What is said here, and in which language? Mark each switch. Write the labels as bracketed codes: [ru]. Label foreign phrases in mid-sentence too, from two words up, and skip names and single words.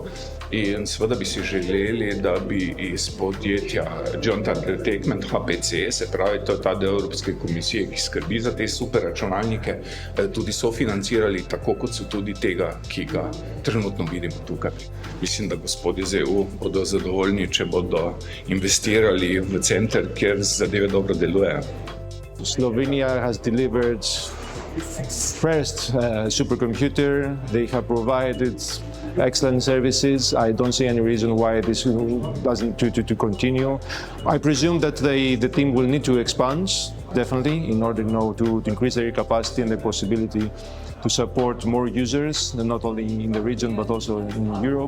[sl] In seveda bi si želeli, da bi iz podjetja Joint Entertainment HPC, se pravi, to je ta del Evropske komisije, ki skrbi za te superračunalnike, tudi sofinancirali, tako kot so tudi tega, ki ga trenutno vidimo tukaj. Mislim, da gospodje iz EU bodo zadovoljni, če bodo investirali v center, kjer zadeve dobro delujejo. [en] Slovenia has delivered first supercomputer. They have provided excellent services. I don't see any reason why this doesn't to continue. I presume that the team will need to expand, definitely, in order to increase their capacity and the possibility to support more users, not only in the region but also in Europe.